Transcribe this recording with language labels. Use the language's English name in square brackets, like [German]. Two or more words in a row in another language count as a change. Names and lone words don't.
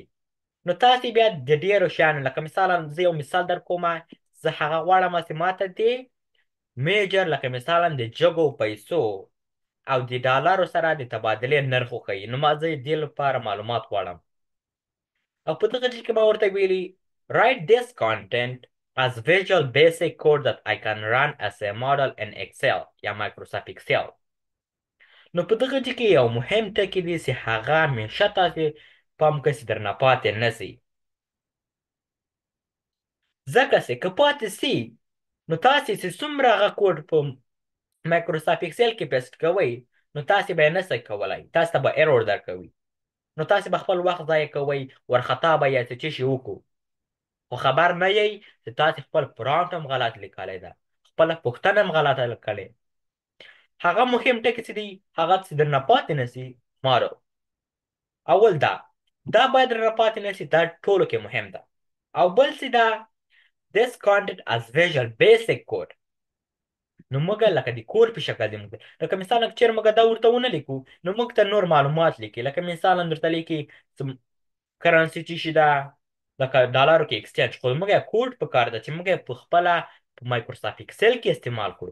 [Pashto] نو تاسې بیا د ډیرو شیانو لکه مثلا زه یو مثال در کومه، زه هغه غواړم چې ماته د میجر لکه مثلا د جګو پیسو او د ډالرو سره د تبادلې نرخ وښیي. نو ما زه د دې لپاره معلومات غواړم، او په دغه ځای کې ما ورته ویلي [English] write this content as visual basic code that I can run as a model in Excel [Pashto] یا Microsoft Excel. نو په دغه ځای کې یو مهم ټکی دی چې هغه همیشه تاسې پام کوئ چې درنه پاتې نه شي. ځکه چې که پاتې سي نو تاسې چې څومره هغه کوډ په مایکروسافټ اکسل کې پیسټ کوئ نو تاسې به یې نشئ کولی، تاسو ته به ایرور درکوي. نو تاسې به خپل وخت ضایع کوئ، وارخطا به یې چې څه شي وکړو، خو خبر نه یئ چې تاسې خپل پرامپټ هم غلط لیکلی ده، خپله پوښتنه هم غلطه لیکلې. هغه مهم ټکي چې دی هغه چې درنه پاتې نه شي مارو. اول دا باید درنه پاتې نه شي، دا ټولو کې مهم ده. او بل چې دا [English] this content as visual basic code. [Pashto] نو موږ لکه د کور په شکل دی، موږ لکه مثلا چېرې موږ دا ورته ونه لیکو نو موږ ته نور معلومات لیکي، لکه مثلا درته لیکي کرنسي څه شي ده، لکه ډالرو کې اکسچینج. خو موږ یې کوډ په کار ده چې موږ یې په خپله په مایکروسافټ اکسل کې استعمال کړو.